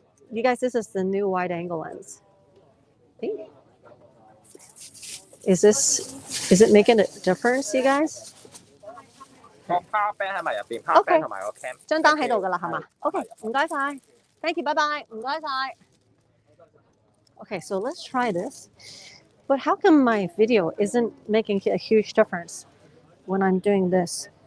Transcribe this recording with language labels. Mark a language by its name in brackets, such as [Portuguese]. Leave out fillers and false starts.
[English] You guys, this is the new wide-angle lens. Is it making a difference, you guys? [Cantonese] 個 power bank 喺埋入邊 ，power bank 同埋個 cam。張單喺度㗎啦，係嘛 ？OK， 唔該晒 ， [English] Thank you， [Cantonese] 拜拜，唔該晒。 [English] Okay, so let's try this. But how come my video isn't making a huge difference when I'm doing this?